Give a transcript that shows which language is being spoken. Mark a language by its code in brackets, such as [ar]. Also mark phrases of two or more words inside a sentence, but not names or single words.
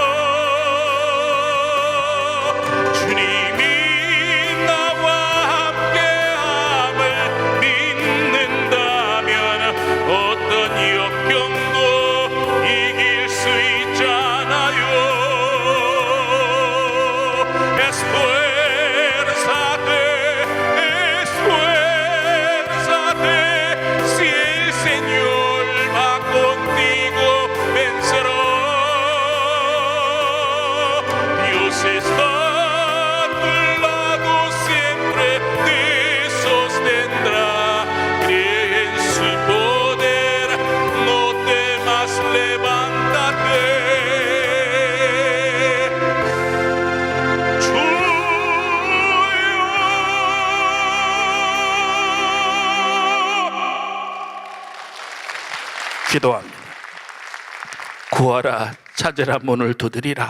[ko] 주님이 나와 함께함을 믿는다면 어떤 역경도 이길 수 있잖아요. [es] Esfuérzate, si el Señor va contigo, vencerá. Dios está a tu lado siempre, te sostendrá. Cree en su poder, no temas, levántate. [ko] 기도합니다. 구하라, 찾으라, 문을 두드리라.